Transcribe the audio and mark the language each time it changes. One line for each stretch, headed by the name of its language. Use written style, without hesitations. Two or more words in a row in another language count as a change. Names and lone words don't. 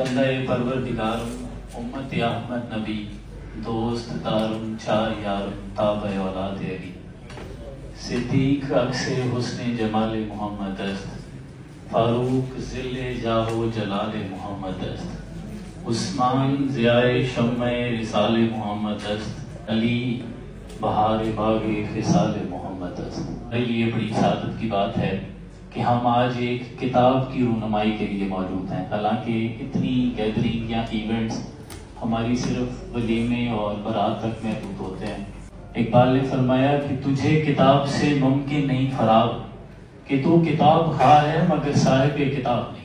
Persian: بندہ پروردگارم امت احمد نبی دوست دارم چار یارم تاب اولاد علی صدیق عکس حسن جمال محمد است فاروق ذل جاہ و جلال محمد است عثمان ضیاء شمع رسال محمد است علی بہار باغ خصال محمد است۔
Urdu: میرے لیے بڑی سعادت کی بات ہے کہ ہم آج ایک کتاب کی رونمائی کے لیے موجود ہیں، حالانکہ اتنی گیدرنگ یا ایونٹس ہماری صرف ولیمے اور برات تک محدود ہوتے ہیں۔ اقبال نے فرمایا کہ تجھے کتاب سے ممکن نہیں فراغ، کہ تو کتاب خواہ ہے مگر صاحب کتاب نہیں۔